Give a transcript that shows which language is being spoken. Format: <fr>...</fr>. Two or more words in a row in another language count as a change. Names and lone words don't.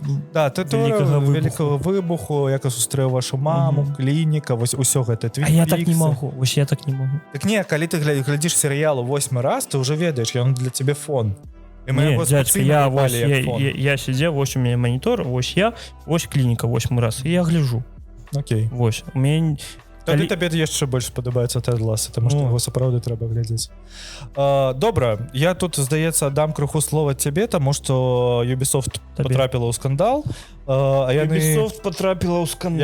<be>вялікага выбуху, як я сустрэў вашу маму, клініка, вось усё гэта. А я так не могу, вось я так не могу. Так не, калі ты глядзіш серыялу 8 раз, ты ўжо ведаеш, ён для цябе фон.</be> <ru>Не, дядька, я сидел, вось у меня монитор, вось я, вось клиника 8 раз, и я гляжу. Окей. Вось, у меня...</ru> <be>Тады табе яшчэ больш падабаецца Тед Ласса, таму што яго сапраўды трэба глядзець. Добра, я тут, здаецца, дам крыху слова цябе, таму што Ubisoft потрапіла ў скандал. Ubisoft потрапіла ў скандал.</be>